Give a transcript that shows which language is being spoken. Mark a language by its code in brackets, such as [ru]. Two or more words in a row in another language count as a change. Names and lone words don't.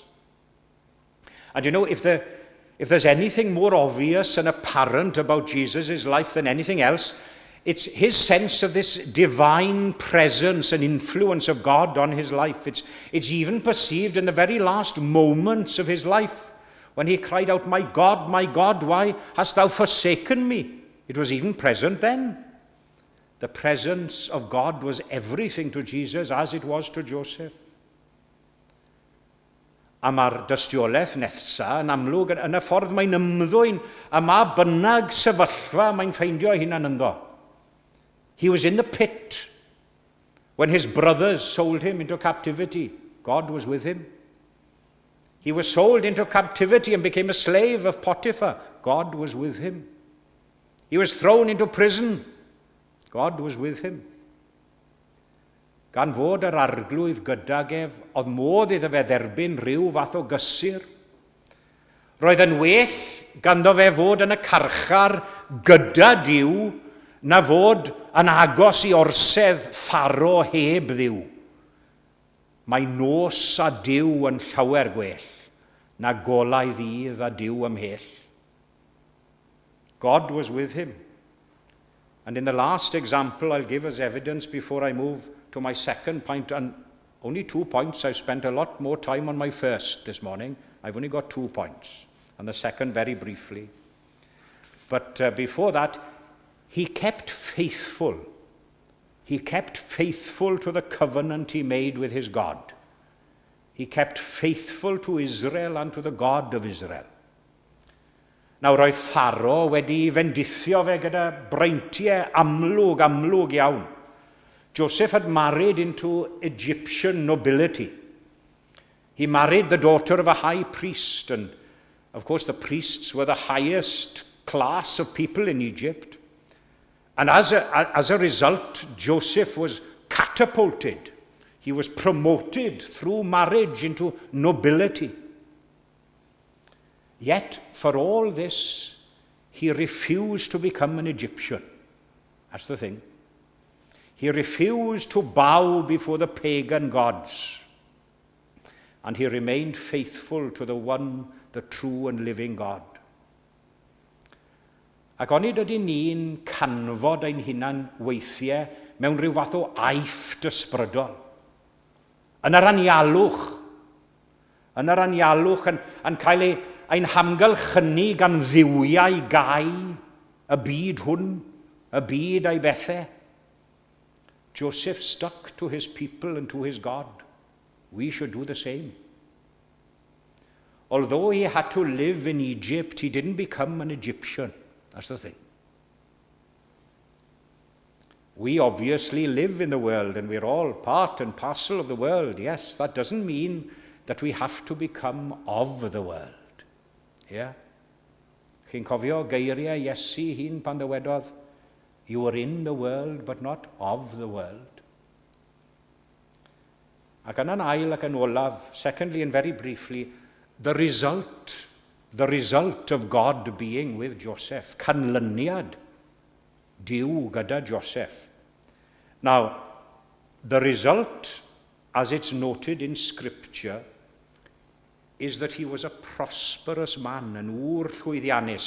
[en] And you know, if there's anything more obvious and apparent about Jesus' life than anything else, it's his sense of this divine presence and influence of God on his life. It's even perceived in the very last moments of his life, when he cried out, my God, why hast thou forsaken me?" It was even present then. The presence of God was everything to Jesus, as it was to Joseph. [cy] A mae'r dystiolaeth nesa yn amlwg yn y ffordd mae'n ymddwyn, a ma bynnag sefyllfa mae'n ffeindio hunan ynddo. [en] He was in the pit when his brothers sold him into captivity. God was with him. He was sold into captivity and became a slave of Potiphar. God was with him. He was thrown into prison. God was with him. [cy] Gan fod yr arglwydd gydag ef, oedd modd iddo fe dderbyn rhyw fath o gysur. Roedd yn well ganddo fe fod yn y carchar gyda Duw na fod yn agos I orsedd Pharo heb Dduw. Mae nos a Duw yn llawer gwell na golau ddydd a Duw ymhell. [en] God was with him. And in the last example I'll give as evidence before I move to my second point, and only 2 points. I've spent a lot more time on my first this morning. I've only got 2 points, and the second very briefly. But before that, he kept faithful. He kept faithful to the covenant he made with his God. He kept faithful to Israel and to the God of Israel. [cy] Nawr roedd Pharo wedi fendithio fe gyda breintiau amlwg iawn. [en] Joseph had married into Egyptian nobility. He married the daughter of a high priest, and of course the priests were the highest class of people in Egypt. And as a result, Joseph was catapulted. He was promoted through marriage into nobility. Yet, for all this, he refused to become an Egyptian. That's the thing. He refused to bow before the pagan gods. And he remained faithful to the one, the true and living God. [cy] Ac onid ydy ni'n canfod ein hunan weithiau mewn rhyw fath o aifft ysbrydol. Yn yr anialwch yn cael ein hamgylchynu gan ddiwiau gai y byd hwn, y byd a'i bethau. [en] Joseph stuck to his people and to his God. We should do the same. Although he had to live in Egypt, he didn't become an Egyptian. That's the thing. We obviously live in the world, and we're all part and parcel of the world. Yes, that doesn't mean that we have to become of the world. Yeah? [cy] Chi'n cofio geiriau Iesu hun pan ddywedodd, [en] you are in the world, but not of the world. [cy] Ac yn ail ac yn olaf, [en] secondly and very briefly, the result of God being with Joseph, [cy] canlyniad Duw gyda Joseph. [en] Now, the result, as it's noted in Scripture, is that he was a prosperous man, an [cy] ŵr llwyddiannus.